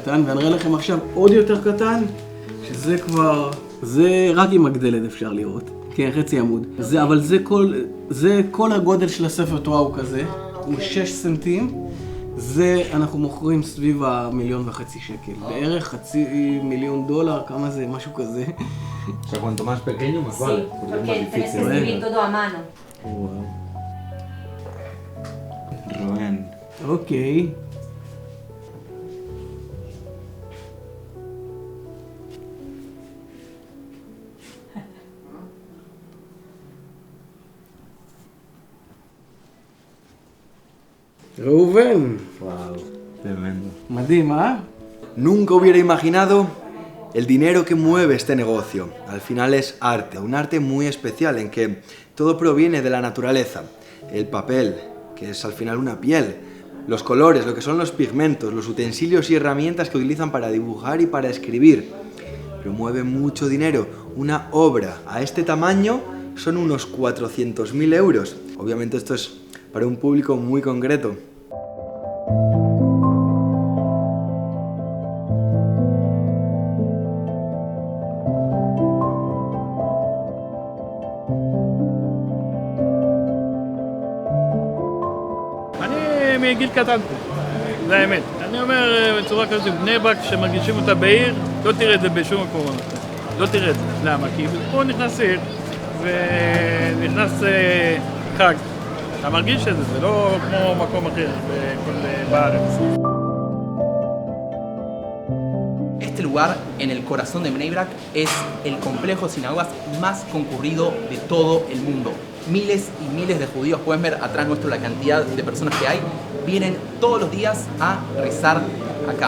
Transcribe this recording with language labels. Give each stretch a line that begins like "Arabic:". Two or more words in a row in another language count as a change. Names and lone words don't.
Hebrew: קטן, ואני אראה לכם עכשיו עוד יותר קטן, שזה כבר, זה רק עם הגדלת אפשר לראות. כן, חצי עמוד. אבל זה כל הגודל של הספר תורה הוא כזה, הוא 6 סנטים. זה אנחנו מוכרים סביב $1.5 מיליון שקל. בערך $500,000, כמה זה? משהו כזה.
Spanish: O sea, cuanto más pequeño, más vale. Porque tenés que escribir todo a mano. Wow. Rubén.
Hebrew: אוקיי. ראובן.
Spanish: Wow, tremendo.
Hebrew: מדהים, אה?
Spanish: Nunca hubiera imaginado el dinero que mueve este negocio. Al final es arte, un arte muy especial en que todo proviene de la naturaleza. El papel, que es al final una piel, los colores, lo que son los pigmentos, los utensilios y herramientas que utilizan para dibujar y para escribir. Pero mueve mucho dinero. Una obra a este tamaño son unos 400.000 euros. Obviamente esto es para un público muy concreto.
Hebrew: אני מגיל קטן פה, זה האמת. אני אומר בצורה כזאת, בני ברק שמרגישים אותה בעיר, לא תראה את זה בשום מקום. לא תראה את זה. למה? כי פה נכנס עיר ונכנס חג. אתה מרגיש את זה, זה לא כמו מקום אחר בארץ.
Spanish: Este lugar, en el corazón de Bnei Brak, es el complejo de sinagogas más concurrido de todo el mundo. Miles y miles de judíos, pueden ver atrás nuestro la cantidad de personas que hay, vienen todos los días a rezar acá.